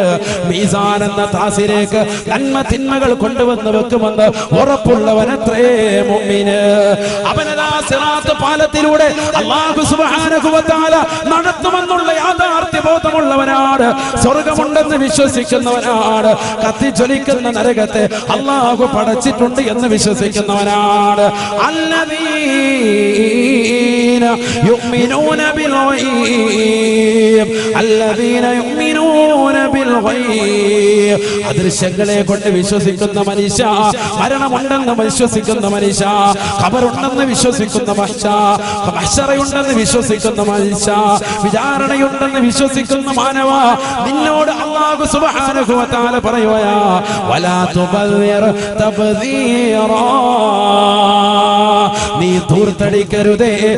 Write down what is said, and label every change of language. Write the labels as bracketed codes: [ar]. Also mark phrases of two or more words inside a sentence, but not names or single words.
[ml] മീസാൻ എന്ന താസിലേക്ക് നന്മ തിന്മകൾ കൊണ്ടുവന്ന് വെക്കുമെന്ന് ഉറപ്പുള്ളവനത്രേ മുഅ്മിന്. അവനതാ സിറാത്ത് പാലത്തിലൂടെ [ar] الله سبحانه وتعالى [ml] നടത്തുമെന്നുള്ള യാഥാർത്ഥ്യബോധമുള്ളവനാണ്, സ്വർഗമുണ്ടെന്ന് വിശ്വസിക്കുന്നവനാണ്, കത്തിജ്വലിക്കുന്ന നരകത്തെ അല്ലാഹു പടച്ചിട്ടുണ്ട് എന്ന് വിശ്വസിക്കുന്നവനാണ്. [ar] الذين يؤمنون بالغيب [ml] അദൃശ്യങ്ങളെ കൊണ്ട് വിശ്വസിക്കുന്ന മനുഷ്യ, മരണമുണ്ടെന്ന് വിശ്വസിക്കുന്ന മനുഷ്യ, ഖബറുണ്ടെന്ന് വിശ്വസിക്കുന്ന മനുഷ്യ, മഹ്ശറയുണ്ടെന്ന് വിശ്വസിക്കുന്ന മനുഷ്യ, വിചാരണയുണ്ടെന്ന് വിശ്വസിക്കുന്ന മാനവ, നിന്നോട് [ar] الله سبحانه وتعالى [ml] പറയുകയാ, [ar] ولا تبذر تبذيرا, [ml] നീ ധൂർത്തടിക്കരുതേ.